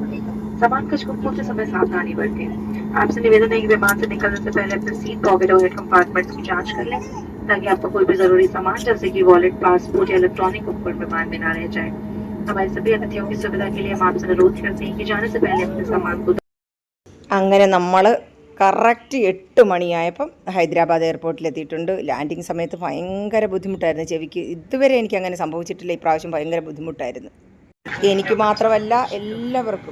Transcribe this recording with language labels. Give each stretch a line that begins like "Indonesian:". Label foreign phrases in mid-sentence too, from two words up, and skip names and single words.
Hindi: सामान का छूटते समय सावधानी बरतें। आपसे निवेदन है कि विमान से निकलने से पहले अपने सीट पॉकेट और हेड कंपार्टमेंट्स की जांच कर लें ताकि आपका कोई भी जरूरी सामान जैसे कि वॉलेट, पासपोर्ट या इलेक्ट्रॉनिक उपकरण विमान में न रह जाए। हमारे सभी अतिथियों की सुविधा के लिए हम आपसे अनुरोध करते हैं कि जाने से पहले अपने सामान को
Malayalam: അങ്ങനെ നമ്മൾ കറക്റ്റ് 8 മണിയായപ്പം ഹൈദരാബാദ് എയർപോർട്ടിലെത്തിയിട്ടുണ്ട്. ലാൻഡിങ് സമയത്ത് ഭയങ്കര ബുദ്ധിമുട്ടായിരുന്നു. ചെവിക്ക് ഇതുവരെ എനിക്ക് അങ്ങനെ സംഭവിച്ചിട്ടില്ല. ഇപ്രാവശ്യം ഭയങ്കര ബുദ്ധിമുട്ടായിരുന്നു. എനിക്ക് മാത്രമല്ല എല്ലാവർക്കും.